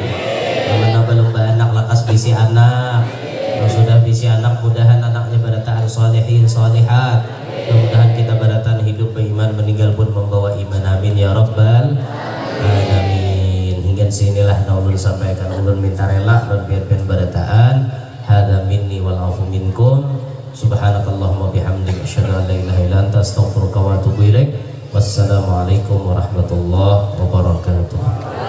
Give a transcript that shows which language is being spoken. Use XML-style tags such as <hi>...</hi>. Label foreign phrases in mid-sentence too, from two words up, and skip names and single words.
<bjn>Nang mana belum beranak lakas bisi anak. Nang sudah bisi anak mudahan anaknya barataan solehin solehat. Mudah-mudahan kita barataan hidup beriman, meninggal pun membawa iman.</bjn> <ar>آمين يا رب العالمين.</ar> <bjn>Hingga sinilah naulun sampaikan ulun minta rela dan biar barataan.</bjn> <ar>هذا مني والعفو منكم. سبحانك اللهم وبحمدك أشهد أن لا إله إلا أنت أستغفرك وأتوب إليك. والسلام عليكم ورحمة الله وبركاته.</ar>